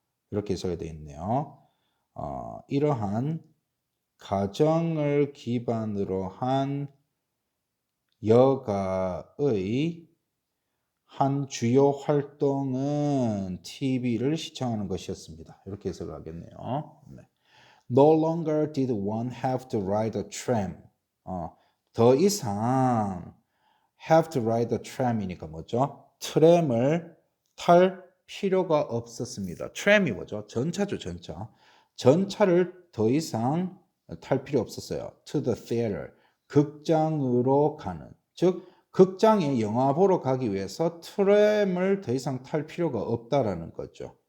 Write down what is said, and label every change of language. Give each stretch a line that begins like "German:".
Korean: 이렇게 해석이 되어 있네요. 이러한 가정을 기반으로 한 여가의 한 주요 활동은 TV를 시청하는 것이었습니다. 이렇게 해석을 하겠네요. 네.
English: No longer did one have to ride a tram.
Korean: 더 이상
English: have to ride a tram
Korean: 이니까 뭐죠? 트램을 탈 필요가 없었습니다. 트램이 뭐죠? 전차죠, 전차. 전차를 더 이상 탈 필요 없었어요.
English: To the theater.
Korean: 극장으로 가는. 즉, 극장에 영화 보러 가기 위해서 트램을 더 이상 탈 필요가 없다라는 거죠.